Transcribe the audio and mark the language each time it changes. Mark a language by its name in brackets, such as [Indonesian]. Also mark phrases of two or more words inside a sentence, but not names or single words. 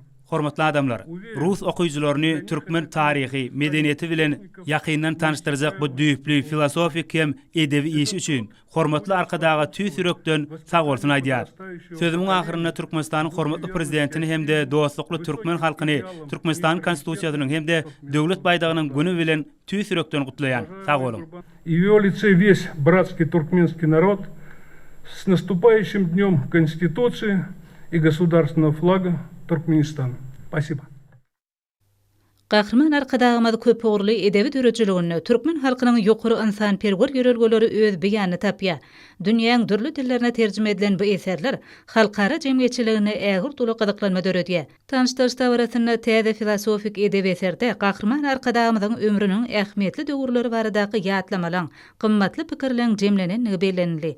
[Turkmen] Hormatly adamlar, Rus okuyucularını türkmen tarihi, medeniyeti bilen yakından tanıştıracak bu düýüplü filosofik hem edebi iş üçün hormatly arkadaga tüý sürekden sag bolsun aýdýar. Sözümiň ahyryna Türkmenistanyň hormatly prezidentini hem de dostlukly türkmen halkyny Türkmenistan konstitusiýasynyň hem de döwlet baýdagynyň güni bilen tüý sürekden gutlaýan. Sag bolun. [Russian] И в его лице весь братский туркменский народ с наступающим днем Конституции и государственного флага Туркменистана. Спасибо. [Turkmen] Gahrman arkadagymyz köp ogurly edebi dörejiligini türkmen halkynyň ýokary insan perwer ýörelgeleri öz beýany tapýar. Dünýäň dürli dillerine terjime edilen bu eserler halkara jemgyýetçiligini ägir dolu gydyklanma döredýär. Tanıştyrışda barasyna täze filosofik edebi eserde Gahrman arkadagymyzyň ömrüniň ähmiýetli döwürleri baradaky ýatlamalar, gymmatly pikirleň jemlenenligi bellenli.